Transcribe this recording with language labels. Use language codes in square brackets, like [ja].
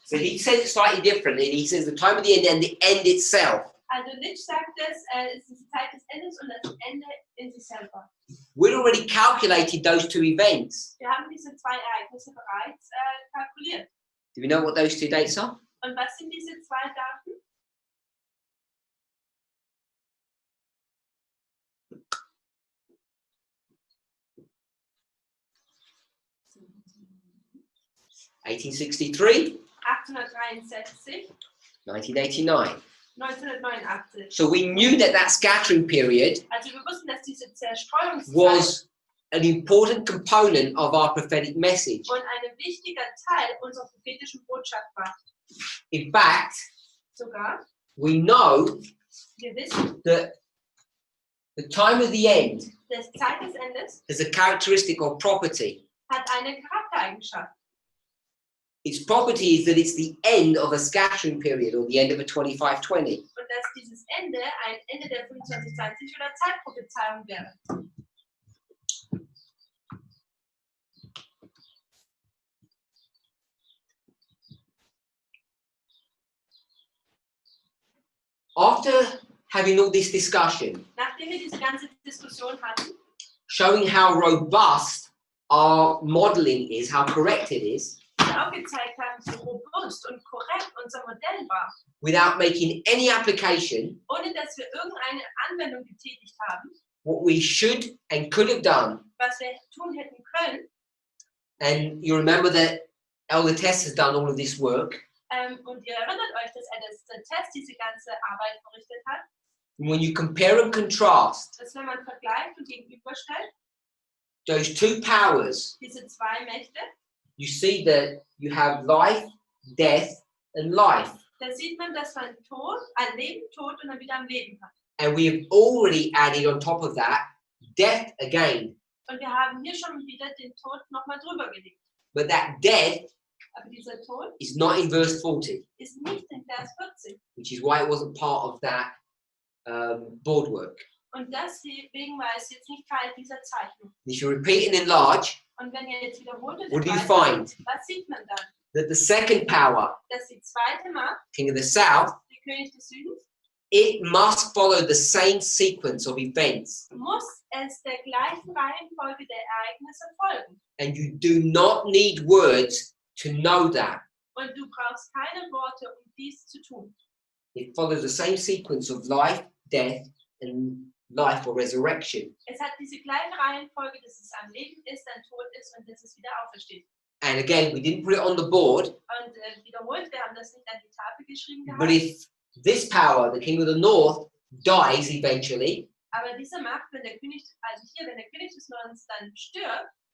[en] So he says it slightly differently. He says the time of the end and the end itself. [de] Also Litch sagt es, es ist die Zeit des Endes und das Ende in sich selber. [en] We'd already calculated those two events. [de] Wir haben diese zwei Ereignisse bereits kalkuliert. [en] Do we know what those two dates are? [de] Und was sind diese zwei Daten? [en] (1863), [de] 1863, [en] 1989. [de] 1989. [en] So we knew that that scattering period [de] Also wir wussten, dass diese Zerstreuungszeit [en] was an important component of our prophetic message. [de] und ein wichtiger Teil unserer prophetischen Botschaft war. [en] In fact, [de] Sogar, [en] we know [de] wir wissen, [en] that the time of the end [de] dass Zeit des Endes [en] has a characteristic or property. [de] hat eine Charaktereigenschaft. [en] Its property is that it's the end of a scattering period or the end of a 2520. [de] Und dass dieses Ende ein Ende der 2520 oder Zeitprophezeiung wäre. [en] After having all this discussion, [de] Nachdem wir diese ganze Diskussion hatten, [en] showing how robust our modeling is, how correct it is, [de] wir auch gezeigt haben, wie robust und korrekt unser Modell war, [en] without making any application, [de] ohne dass wir irgendeine Anwendung getätigt haben, [en] what we should and could have done. [de] was wir tun hätten können. [en] And you remember that Elder Tess has done all of this work. [de] Und ihr erinnert euch, dass der Test diese ganze Arbeit verrichtet hat. [en] When you compare and contrast [de] Dass wenn man vergleicht und gegenüberstellt, [en] those two powers, [de] diese zwei Mächte, [en] you see that you have life, death, and life. [de] da sieht man, dass man Leben, Tod und dann wieder am Leben hat. [en] And we have already added on top of that death again. [de] Und wir haben hier schon wieder den Tod nochmal drüber gelegt. [en] But that death [de] Aber dieser Tod [en] is not in verse 40, [de] ist nicht in Vers 40. [en] which is why it wasn't part of that board work. [de] Und deswegen war es jetzt nicht Teil dieser Zeichnung. [en] If you repeat and enlarge, [de] Und wenn ihr jetzt wiederholt und [en] what do you [de] erweitert, [en] find? [de] was sieht man dann? [en] That the second power, [de] Dass die zweite Macht, [en] King of the South, [de] der König des Südens, [en] it must follow the same sequence of events. [de] muss es der gleichen Reihenfolge der Ereignisse folgen. [en] And you do not need words to know that. [de] Und du brauchst keine Worte, um dies zu tun. [en] It follows the same sequence of life, death, and life or resurrection. [de] Es hat diese gleiche Reihenfolge, dass es am Leben ist, dann tot ist und dass es wieder aufersteht. [en] And again, we didn't put it on the board, [de] Und wiederholt, wir haben das nicht an die Tafel geschrieben [en] but [de] gehabt. [en] if this power, the king of the north, dies eventually, [de] Aber diese Macht, wenn der König, also hier, wenn der König des Nordens dann stirbt,